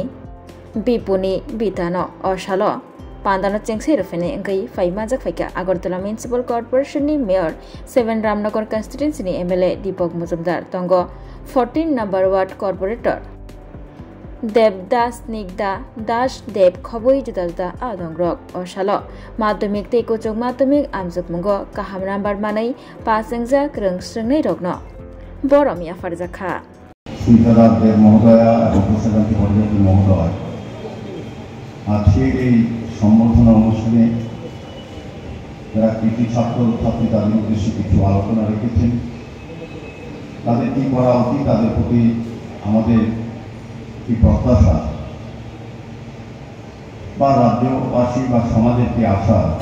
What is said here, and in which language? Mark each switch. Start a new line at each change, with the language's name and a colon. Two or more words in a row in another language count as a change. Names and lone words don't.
Kok Borok: Bipuni Bitano Oshalo Pandano Chengsei Rofene Engai Faimajak Faika Agartala Municipal Corporation ni Mayor 7 Ramnagar Constituency ni MLA Deepak Mojumdar Tongo 14 number ward corporator Devdas Nigda Das Dev Khoboi Judalda Adongrok Oshalo Madhyamik tei Kochok Madhyamik amjukmungo kaham number manai pasengjak reng srengnai rokno borom yafarjakha
Bangla: Sitaradder মহোদয়া এবং প্রশাসনিক পর্যায়ের মহোদয় আজকের এই সম্বর্ধনা অনুষ্ঠানে যারা কৃতি ছাত্র ছাত্রী তাদের উদ্দেশ্যে কিছু আলোচনা রেখেছেন তাদের কি করা উচিত তাদের প্রতি আমাদের কি প্রত্যাশা বা রাজ্যবাসী বা সমাজের কি আশা